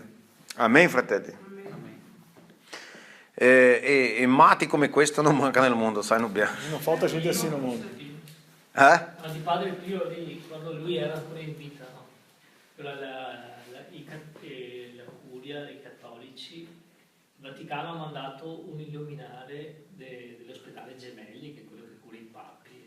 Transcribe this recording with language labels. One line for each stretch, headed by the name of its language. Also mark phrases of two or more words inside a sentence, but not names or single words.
Italian: Amen, fratelli? E matti come questo non manca nel mondo, sai, Nubia?
Portuguese: Não falta gente assim no mundo. Eh?
Italian: Ma di Padre Pio lì, quando lui era ancora in vita, no? La curia dei cattolici, il Vaticano ha mandato un illuminare dell'ospedale Gemelli, che è quello che cura i papi,